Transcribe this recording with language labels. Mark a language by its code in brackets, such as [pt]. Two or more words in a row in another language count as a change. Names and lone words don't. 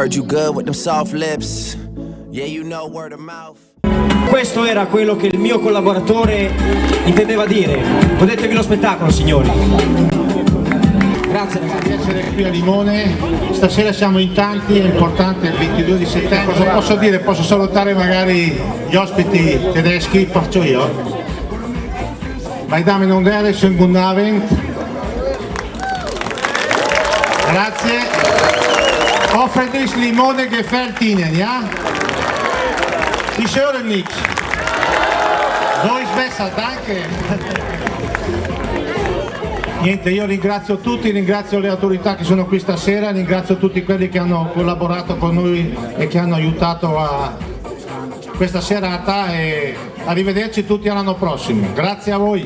[en] good with them soft lips. Yeah, you know, word of mouth. [it] Questo era quello che il mio collaboratore intendeva dire. Godetevi lo spettacolo, signori. Grazie ragazzi di essere qui a Limone. Stasera siamo in tanti, è importante, il 22 di settembre. Cosa posso dire? Posso salutare magari gli ospiti tedeschi, faccio io. [de] Meine Damen und Herren, schönen guten Abend. [it] Grazie. [de] Hoffentlich Limone gefällt Ihnen, ja? Ich höre nichts. So ist besser, danke. [it] Niente, io ringrazio tutti, ringrazio le autorità che sono qui stasera, ringrazio tutti quelli che hanno collaborato con noi e che hanno aiutato a questa serata e arrivederci tutti all'anno prossimo. Grazie a voi.